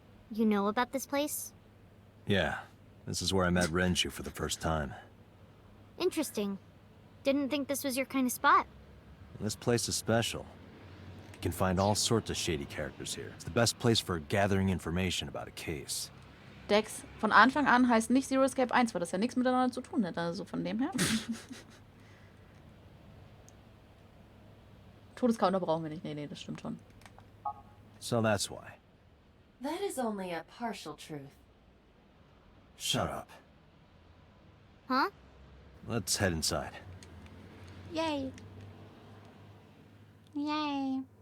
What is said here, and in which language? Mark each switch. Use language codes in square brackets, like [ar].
[en] You know about this place? Yeah. This is where I met Renshu for the first time. Interesting. Didn't think this was your kind of spot. This place is special. You can find all sorts of shady characters here. It's the best place for gathering information about a case. [de] Dex von Anfang an heißt nicht Zero Escape 1, weil das ja nichts miteinander zu tun hat. Also von dem her. Todescounter brauchen wir nicht. Nee, das stimmt schon. [en] So that's why. That is only a partial truth. Shut up. Huh? Let's head inside. Yay. Yay.